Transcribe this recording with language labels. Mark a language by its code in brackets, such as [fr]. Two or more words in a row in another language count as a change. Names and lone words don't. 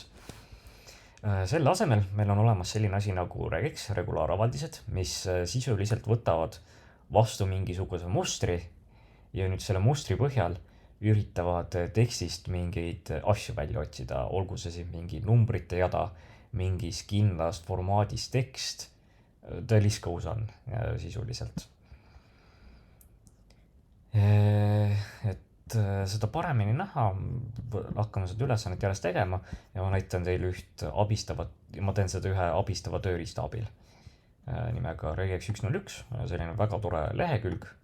[et] Selle asemel meil on olemas selline asi nagu regex, regulaaravaldised, mis sisuliselt võtavad vastu mingisuguse mustri ja nüüd selle mustri põhjal üritavad tekstist mingeid asju välja otsida, olgu see siis mingi numbrite jada, mingis kindlast formaadis tekst, [en] the list goes on [et] sisuliselt. Et seda paremini näha, hakkame seda ülesannet järjest tegema ja ma näitan teile ma teen seda ühe abistava tööriista abil nimega regex 101, selline väga tore lehekülg.